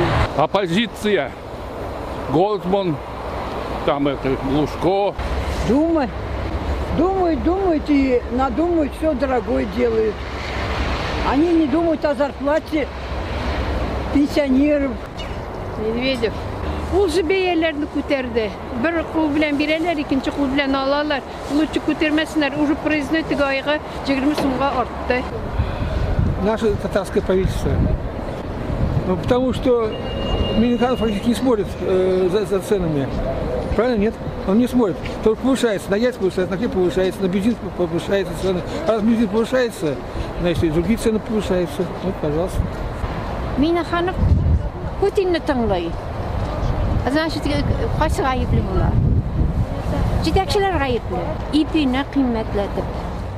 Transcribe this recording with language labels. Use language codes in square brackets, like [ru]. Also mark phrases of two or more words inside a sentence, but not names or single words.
[ru] Оппозиция. Голдман, там это, Лужко. Думают и надумают, все дорогое делают. Они не думают о зарплате пенсионеров. [tt] Medvedev. Ул же бәяләрне күтәрде. Бер кул белән бирәләр, икенче кул белән алалар. Лучше күтәрмәсеннәр. Уже проездной айга 20 сумга артты. [ru] Наше татарское правительство. Ну, потому что Миниханов фактически не смотрит за ценами. Правильно? Нет? Он не смотрит. Только повышается. На яйца повышается, на хлеб повышается, на бензин повышается цены. А раз бензин повышается, значит, и другие цены повышаются. Вот, пожалуйста. [tt] Миниханов Путинны тыңлый. Значит, кайсы гаепле була? Җитәкчеләр гаепле. Ипине кыйммәтләтеп.